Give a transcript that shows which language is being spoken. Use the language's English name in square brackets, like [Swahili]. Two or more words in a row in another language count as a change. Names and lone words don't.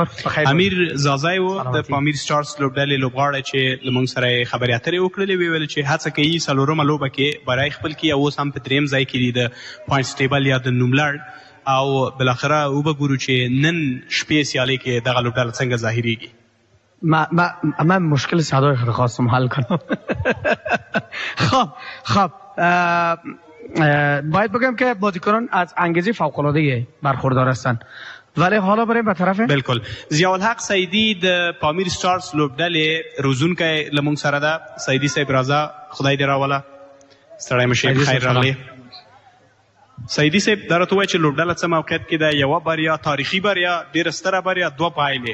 [Pashto] امیر زازای و د پامیر سټارز لوبډلې لوبغاړی چې لمونږ سره خبرې اترې وکړلې ویل چې هڅه کوي څلورمه لوبه کې برای خپل کې اوس هم په دریم ځای کې دی د [English] points table [Pashto] یا د نوملړ او بالاخره وبګورو چې نن شپې سیالۍ کې دغه لوبډله څنګه ظاهریږي. [Persian] من مشکل صدای خواستم حل کنم. خب باید بگم که بازیکنان از انگیزه فوق‌العاده برخوردار هستند ولی حالا بریم به طرف [Pashto] بالکل ضیاءالحق سیدی د پامیر سټارز لوبډلې روزونکی لمونږ سره ده. سیدی صاحب راځه خدای دې راوله ستړی مشې خیر راغلی. سعیدي صاحب دا راته ووایه چې لوبډله څه موقعیت کې ده؟ یوه بریا، تاریخي بریا، ډېره ستره بریا، دوه پایلې.